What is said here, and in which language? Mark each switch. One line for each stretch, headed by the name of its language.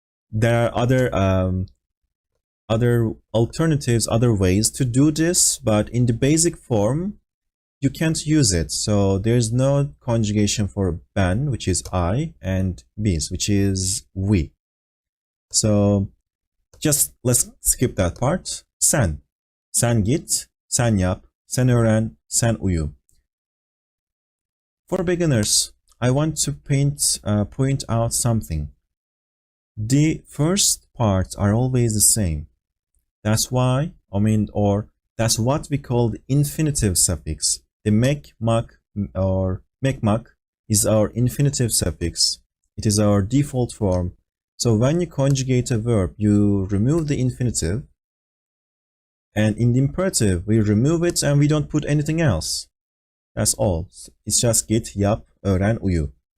English: There are other alternatives, other ways to do this, but in the basic form, you can't use it. So there's no conjugation for ben, which is I, and biz, which is we. So just let's skip that part.
Turkish: Sen. Sen git, sen yap, sen öğren, sen uyu.
English: For beginners, I want to point out something. The first parts are always the same. That's why, that's what we call the infinitive suffix. The mek, mak, or mekmak is our infinitive suffix. It is our default form. So when you conjugate a verb, you remove the infinitive. And in the imperative, we remove it and we don't put anything else. That's all. It's just git, yap, öğren, uyu.